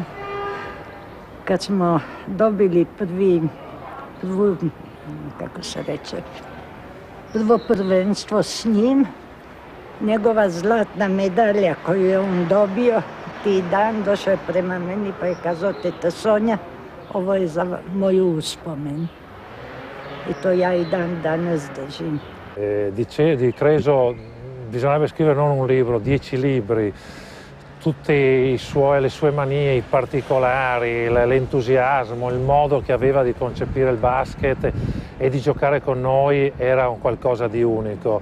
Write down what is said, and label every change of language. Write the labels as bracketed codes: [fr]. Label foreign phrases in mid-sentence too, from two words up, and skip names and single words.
[hr] Kad smo dobili prvo prvenstvo s njim, njegova zlatna medalja koju je on dobio, ti dan došao je prema meni pa je kazao, teta Sonja, ovo je za moju uspomen. I to ja i dan danas držim. [it] Di Krešo bisognerebbe scrivere non un libro, 10 libri. Tutte le sue manie, i particolari, l'entusiasmo, il modo che aveva di concepire il basket e di giocare con noi era un qualcosa di unico.